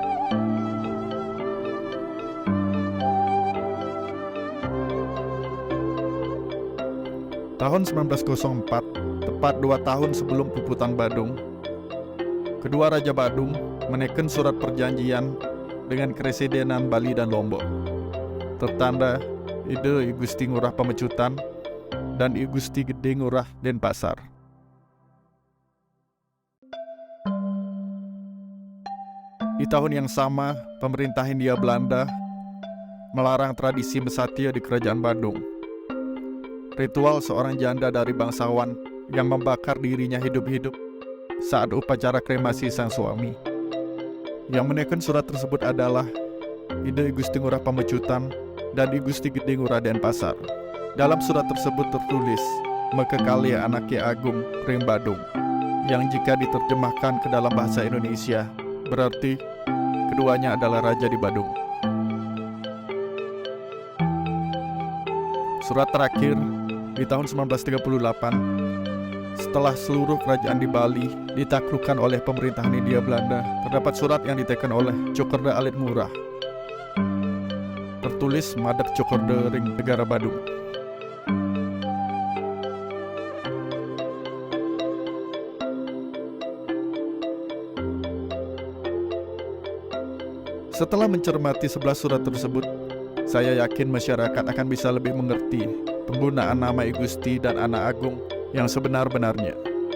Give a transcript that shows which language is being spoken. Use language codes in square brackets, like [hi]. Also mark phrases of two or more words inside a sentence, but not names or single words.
[id] Tahun 1904, tepat 2 tahun sebelum puputan Badung, kedua Raja Badung menaikkan surat perjanjian dengan Keresidenan Bali dan Lombok. Tertanda Ide I Gusti Ngurah Pemecutan dan I Gusti Gede Ngurah Denpasar. Di tahun yang sama, pemerintah Hindia Belanda melarang tradisi Mesatya di Kerajaan Badung. Ritual seorang janda dari bangsawan yang membakar dirinya hidup-hidup saat upacara kremasi sang suami. Yang menaikkan surat tersebut adalah Ide I Gusti Ngurah Pemecutan dan I Gusti Gede Ngurah Denpasar. Dalam surat tersebut tertulis [ban] Mekekali Anake Agung Ring Badung, [id] yang jika diterjemahkan ke dalam bahasa Indonesia berarti keduanya adalah raja di Badung. Surat terakhir di tahun 1938, setelah seluruh kerajaan di Bali ditaklukkan oleh pemerintahan Hindia Belanda, terdapat surat yang diteken oleh Cokorda Alit Ngurah. Tertulis [ban] Madep Cokorda Ring Negara Badung. [id] Setelah mencermati 11 surat tersebut, saya yakin masyarakat akan bisa lebih mengerti penggunaan nama I Gusti dan Anak Agung yang sebenar-benarnya.